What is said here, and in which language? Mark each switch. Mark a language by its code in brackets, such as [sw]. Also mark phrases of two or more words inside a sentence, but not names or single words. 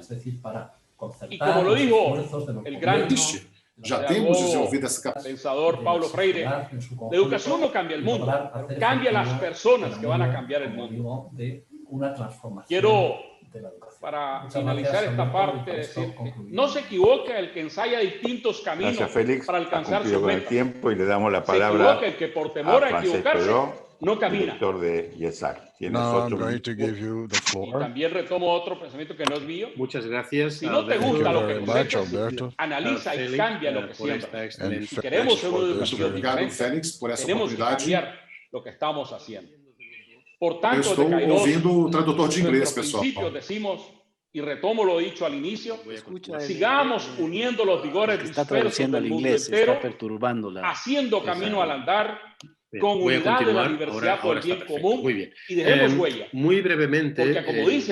[es] Y como lo dijo el gran pensador Paulo Freire, la educación no cambia el mundo, cambia las personas que van a cambiar el mundo. Quiero, para finalizar esta parte, decir que no se equivoca el que ensaya distintos caminos. Gracias, Félix, para alcanzar su meta. Con el tiempo y le damos la palabra. Se equivoca el que por temor a equivocarse Pedro, no camina. Director de IESAC. [en] I'm going to give you the floor. [es] Y también retomo otro pensamiento que no es mío. Muchas gracias. Si no te gusta lo que cosechas, Alberto, analiza y cambia lo que siembras. Si [en] And [es] queremos una educación [pt] Obrigado, [es] diferente, [pt] Félix, por essa [es] tenemos que [pt] oportunidade. [es] cambiar lo que estamos haciendo. Por [pt] Eu [es] tanto, [pt] estou [es] de Kairos, [pt] ouvindo o tradutor de inglês, [es] nuestros [pt] pessoal. [es] principios decimos, y retomo lo dicho al inicio, sigamos uniendo los vigores Está dispersos traduciendo al del mundo inglés, entero, está perturbándola. haciendo camino al andar, con unidad de la diversidad por el bien común. Muy bien. Y dejemos huella. Muy brevemente, Porque como dice